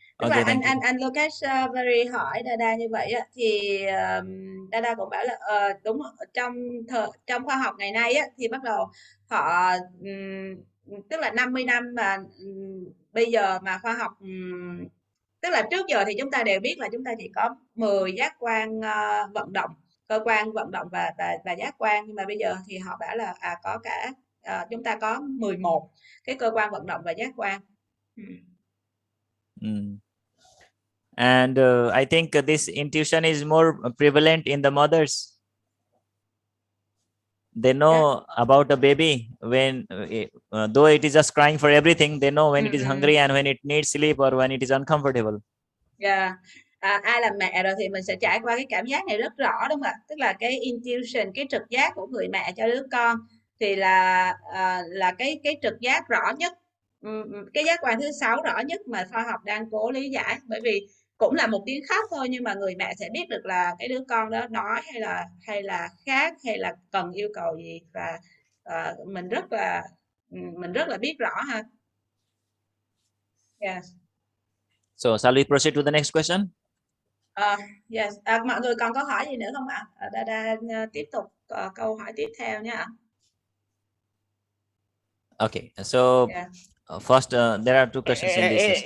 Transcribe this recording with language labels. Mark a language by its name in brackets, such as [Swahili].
[Vietnamese] Tức là anh Lucas very hỏi Dada như vậy á, thì Dada cũng bảo là đúng, trong khoa học ngày nay á, thì bắt đầu họ tức là 50 năm mà bây giờ mà khoa học, tức là trước giờ thì chúng ta đều biết là chúng ta chỉ có 10 giác quan vận động, cơ quan vận động và giác quan, nhưng mà bây giờ thì họ bảo là có cả chúng ta có 11 cái cơ quan vận động và giác quan. [English] And I think this intuition is more prevalent in the mothers. They know about a baby when though it is just crying for everything, they know when it is hungry and when it needs sleep or when it is uncomfortable. [Vietnamese] Ai làm mẹ rồi thì mình sẽ trải qua cái cảm giác này rất rõ, đúng không ạ? Tức là cái intuition, cái trực giác của người mẹ cho đứa con thì là cái trực giác rõ nhất, cái giác quan thứ 6 rõ nhất mà khoa học đang cố lý giải. Bởi vì cũng là một tiếng khóc thôi, nhưng mà người mẹ sẽ biết được là cái đứa con đó nói hay là khát hay là cần yêu cầu gì, và mình rất là biết rõ ha. [English] Yes. So shall we proceed to the next question? Yes. [Vietnamese] Mọi người còn có hỏi gì nữa không ạ? Dada tiếp tục câu hỏi tiếp theo nha. [English] Okay, so first there are two questions in this slide.